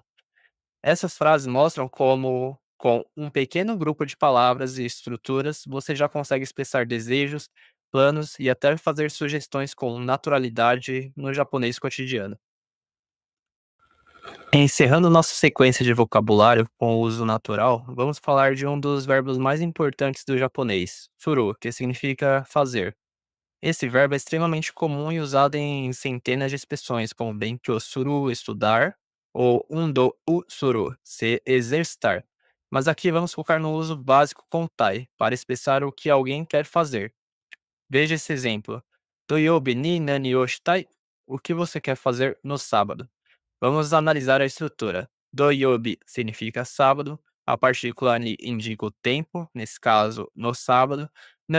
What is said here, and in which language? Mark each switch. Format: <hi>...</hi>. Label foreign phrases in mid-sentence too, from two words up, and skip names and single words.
<pt>Essas frases mostram como, com um pequeno grupo de palavras e estruturas, você já consegue expressar desejos, planos e até fazer sugestões com naturalidade no japonês cotidiano. Encerrando nossa sequência de vocabulário com o uso natural, vamos falar de um dos verbos mais importantes do japonês, suru, que significa fazer. Esse verbo é extremamente comum e usado em centenas de expressões, como</pt> <ja>勉強する,</ja> <pt>estudar, ou</pt> <ja>運動をする,</ja> <pt>se exercitar. Mas aqui vamos focar no uso básico com tai, para expressar o que alguém quer fazer. Veja esse exemplo.</pt> <ja>土曜日に何をしたい?</ja> <pt>O que você quer fazer no sábado? Vamos analisar a estrutura. Doyobi significa sábado, a partícula ni indica o tempo, nesse caso, no sábado.</pt>